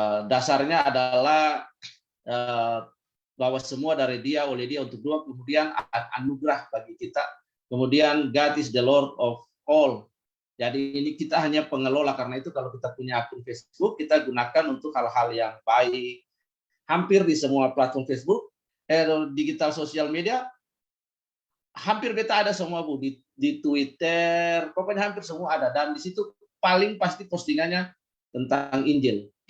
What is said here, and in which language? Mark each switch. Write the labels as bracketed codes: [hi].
[id] dasarnya adalah bahwa semua dari Dia, oleh Dia, untuk Dia, kemudian anugerah bagi kita. Kemudian [en] God is the Lord of all. [id] Jadi ini kita hanya pengelola, karena itu kalau kita punya akun Facebook, kita gunakan untuk hal-hal yang baik. Hampir di semua platform Facebook, digital sosial media, hampir beta ada semua, Bu. Di Twitter, pokoknya hampir semua ada. Dan di situ paling pasti postingannya tentang Injil.